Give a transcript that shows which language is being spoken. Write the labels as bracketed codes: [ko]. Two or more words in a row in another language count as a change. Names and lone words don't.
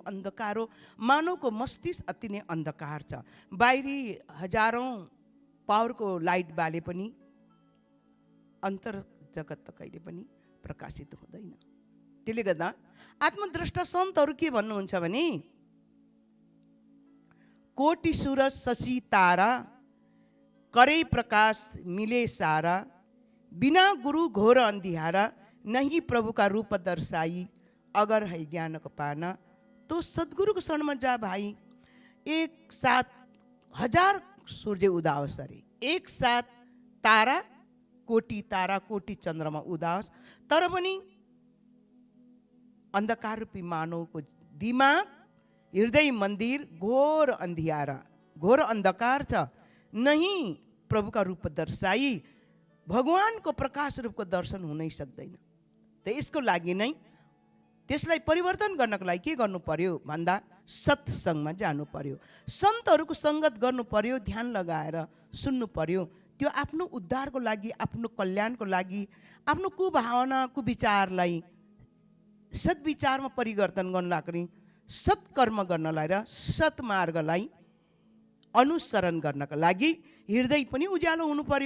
[ne] अन्धकार हो। मानवको मस्तिष्क अति नै अन्धकार छ। बाहिरी हजारौँ पावरको लाइट बाले पनि अन्तर जगत त कहिले पनि प्रकाशित हुँदैन। त्यसले गर्दा आत्मद्रष्टा सन्तहरू के भन्नुहुन्छ भने, [hi] कोटि सूरज शशि तारा, करे प्रकाश मिले सारा, बिना गुरु घोर अंधियारा, नहीं प्रभु का रूप दर्शाई, अगर है ज्ञान को पाना तो सद्गुरु को शरण में जा भाई। [ne] एक साथ 1000 सूर्य उदास अरे, एक साथ तारा कोटि चन्द्रमा उदास, तर पनि अंधकार रूपी मानव को दिमाग, हृदय मंदिर घोर अंधियारा, घोर अंधकार छ, [hi] नहीं प्रभु का रूप दर्शाई, [ne] भगवान को प्रकाश रूप को दर्शन हुनै सक्दैन। त यसको लागि नै त्यसलाई परिवर्तन गर्नको लागि के गर्नु पर्यो भन्दा सत्संगमा जानु पर्यो, सन्तहरूको संगत गर्नु पर्यो, ध्यान लगाएर सुन्नु पर्यो, त्यो आफ्नो उद्धारको लागि, आफ्नो कल्याणको लागि, आफ्नो कुभावना कुविचारलाई सद्विचारमा परिवर्तन गर्नलाई, सत्कर्म गर्नलाई र सत्मार्गलाई अनुसरण गर्नका लागि हृदय पनि उज्यालो हुनु पर्यो।